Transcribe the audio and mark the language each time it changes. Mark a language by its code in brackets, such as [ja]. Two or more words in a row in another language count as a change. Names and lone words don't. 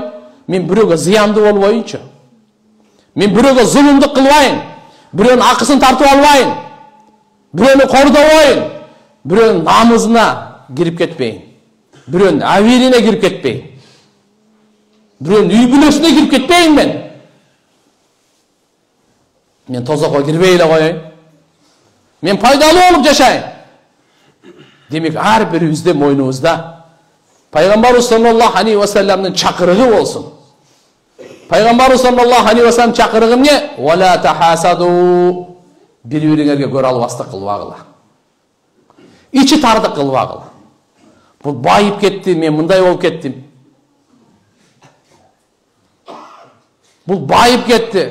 [ky] Мен бирөөгө зыяндуу болбоюнчу. Мен бирөөгө зулумдук кылбайын, бирөөнүн акысын тартып албайын, бирөөнү кордобойн, бирөөнүн намызына кирип кетпейин, бирөөнүн абийирине кирип кетпейин, бирөөнүн үй бүлөсүнө кирип кетпейин мен. Мен тозокко кирбей эле коеюн. Мен пайдалуу болуп жашайын. Демек, ар бирибизде мойнубузда Пайгамбарыбыз [ar] صلى الله عليه وسلم [ky] чакырыгы болсун. Пайгамбарыбыз [ar] صلى الله عليه وسلم [ky] чакырыгы эмне? [ar] ولا تحاسدوا. [ky] Бири-бириңерге көрө албастык кылбагыла. Ичи тардык кылбагыла. Бул байып кетти, мен мындай болуп кеттим. Бул байып кетти.